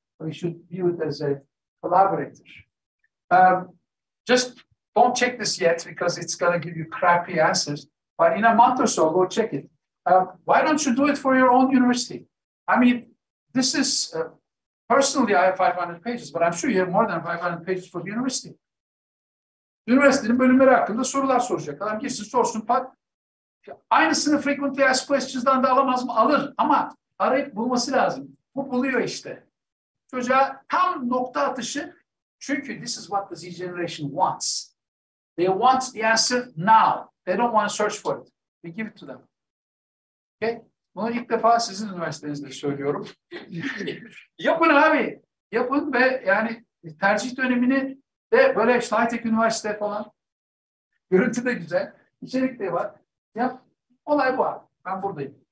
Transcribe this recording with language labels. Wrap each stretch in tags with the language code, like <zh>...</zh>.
<en>We should view it as a collaborator. Just don't check this yet because it's going to give you crappy answers. But in a month or so, go check it. Why don't you do it for your own university? I mean, this is, personally, I have 500 pages, but I'm sure you have more than 500 pages for the university.</en> <tr>Üniversitenin bölümleri hakkında sorular soracak. Adam girsin sorsun, aynısını</tr> <en>frequently asked questions'dan</en> <tr>da alamaz mı? Alır ama arayıp bulması lazım. Bu buluyor işte. Çocuğa tam nokta atışı, çünkü</tr> <en>this is what the Z generation wants. They want the answer now. They don't want to search for it. We give it to them. Okay?</en> <tr>Bunu ilk defa sizin üniversitenizde söylüyorum. Yapın abi. Yapın ve yani tercih dönemini de böyle işte high-tech üniversite falan. Görüntü de güzel. İçerik de var. Yap. Olay bu abi. Ben buradayım.</tr>